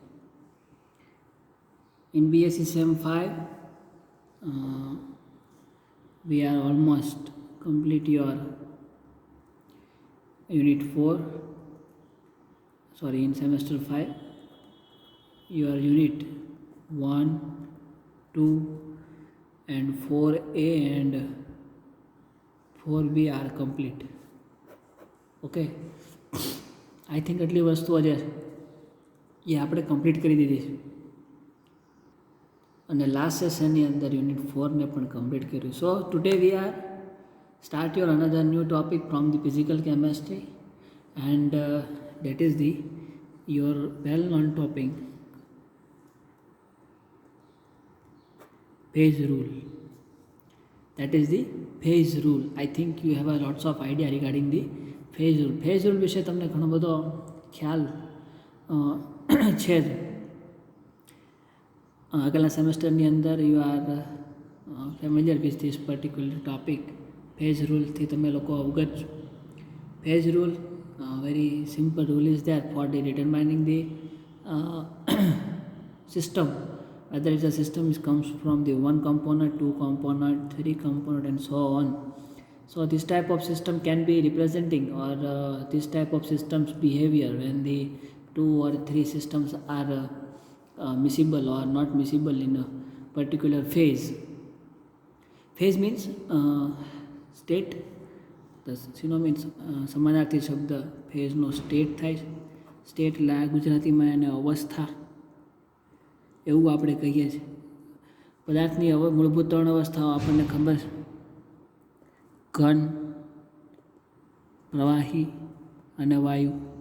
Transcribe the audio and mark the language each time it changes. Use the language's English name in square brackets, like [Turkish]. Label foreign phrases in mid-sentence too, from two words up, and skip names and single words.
[English] In BSc Sem 5, we are almost complete your Unit 4. In semester 5, your Unit 1, 2 and 4A and 4B are complete. Okay, I think [Gujarati] એટલી વસ્તુઓ જે એ આપણે કમ્પ્લીટ કરી દીધી છે અને [English] last sessionની [Gujarati] અંદર યુનિટ 4ને પણ કમ્પ્લીટ કર્યું. [English] So today we are start your another new topic from the physical chemistry and that is the your well known topic phase rule. That is the phase rule. I think you have a lots of idea regarding the phase rule. Phase rule [Gujarati] વિશે તમને ઘણો બધો ખ્યાલ છે જ. આગલા સેમેસ્ટરની અંદર [English] you are familiar with this particular topic. phase rule [Gujarati] થી તમે લોકો અવગત છો. [English] phase rule, very simple rule is there for the determining the system, whether it's a system comes from the one component, two component, three component and so on. So this type of system can be representing or this type of systems behavior when the two or three systems are miscible or not miscible in a particular phase. Phase means state. The synonyms [Gujarati] સમાનાર્થી શબ્દ ફેઝનો સ્ટેટ થાય છે. સ્ટેટ એટલે ગુજરાતીમાં એને અવસ્થા એવું આપણે કહીએ છીએ. પદાર્થની મૂળભૂત ત્રણ અવસ્થાઓ આપણને ખબર છે: ઘન, પ્રવાહી અને વાયુ.